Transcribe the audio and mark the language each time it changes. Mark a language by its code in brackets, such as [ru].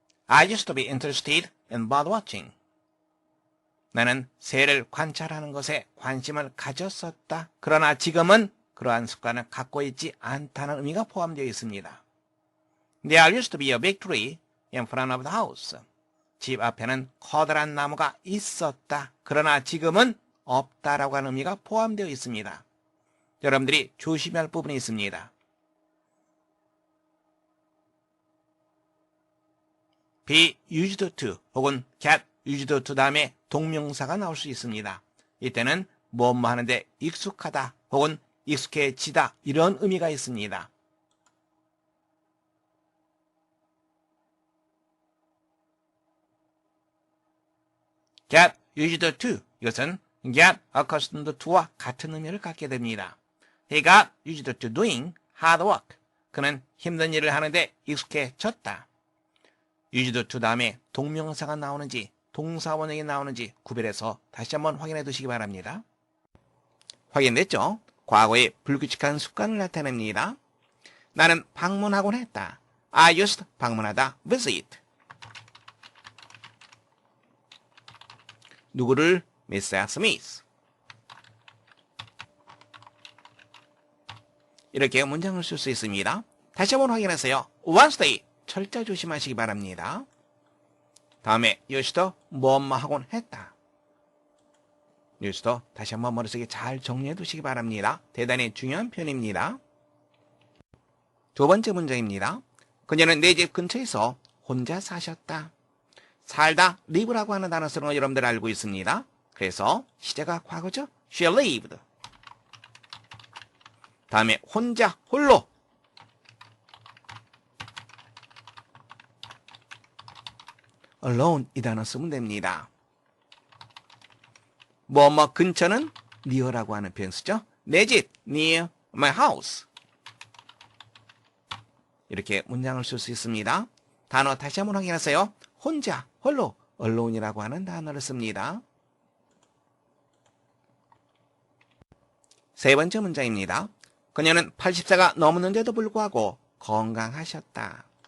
[en] I used to be interested in bird watching. [ko] 나는 새를 관찰하는 것에 관심을 가졌었다. 그러나 지금은 그러한 습관을 갖고 있지 않다는 의미가 포함되어 있습니다. [en] There used to be a big tree in front of the house. [ko] 집 앞에는 커다란 나무가 있었다. 그러나 지금은 없다라고 하는 의미가 포함되어 있습니다. 여러분들이 조심해야 할 부분이 있습니다. be used to 혹은 get used to 다음에 동명사가 나올 수 있습니다. 이때는 뭐뭐 하는데 익숙하다 혹은 익숙해지다 이런 의미가 있습니다. get used to 이것은 get accustomed to와 같은 의미를 갖게 됩니다. [en] He got used to doing hard work. [ko] 그는 힘든 일을 하는데 익숙해졌다. used to 다음에 동명사가 나오는지 동사원형이 나오는지 구별해서 다시 한번 확인해 두시기 바랍니다. 확인됐죠? 과거의 불규칙한 습관을 나타냅니다. 나는 방문하곤 했다. [en] I used [ko] 방문하다 [en] visit. [ko] 누구를? Mrs. Smith. 이렇게 문장을 쓸 수 있습니다. 다시 한번 확인하세요. Wednesday 철자 조심하시기 바랍니다. 다음에 used 뭐뭐 하곤 했다. used 다시 한번 머릿속에 잘 정리해 두시기 바랍니다. 대단히 중요한 표현입니다. 두 번째 문장입니다. 그녀는 내 집 근처에서 혼자 사셨다. 살다 live라고 하는 단어 쓰는 거 여러분들 알고 있습니다. 그래서 시제가 과거죠. [en] She lived. [ko] 다음에 혼자 홀로 alone 이 단어 쓰면 됩니다. 뭐뭐 근처는 near라고 하는 표현 쓰죠. 내 집 [en] near my house. [ko] 이렇게 문장을 쓸 수 있습니다. 단어 다시 한번 확인하세요. 혼자, 홀로, alone이라고 하는 단어를 씁니다. 세 번째 문장입니다. 그녀는 80세가 넘었는데도 불구하고 건강하셨다.